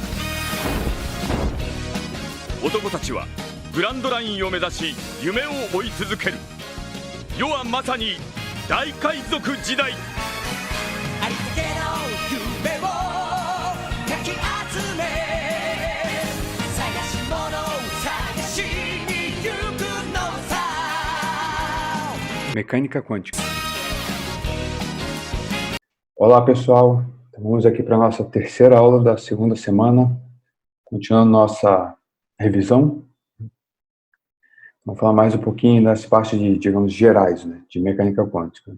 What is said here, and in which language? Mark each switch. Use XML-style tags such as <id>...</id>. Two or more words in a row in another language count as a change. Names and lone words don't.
<ja>男たちはグランドラインを目指し夢を追い続ける。世はまさに大海賊時代。ありったけの夢をかき集め、探し物を探しに行くのさ。</ja> <pt>Mecânica quântica. Olá pessoal, vamos aqui para a nossa terceira aula da segunda semana, continuando nossa revisão. Vamos falar mais um pouquinho das partes de, digamos, gerais, né, de mecânica quântica.</pt>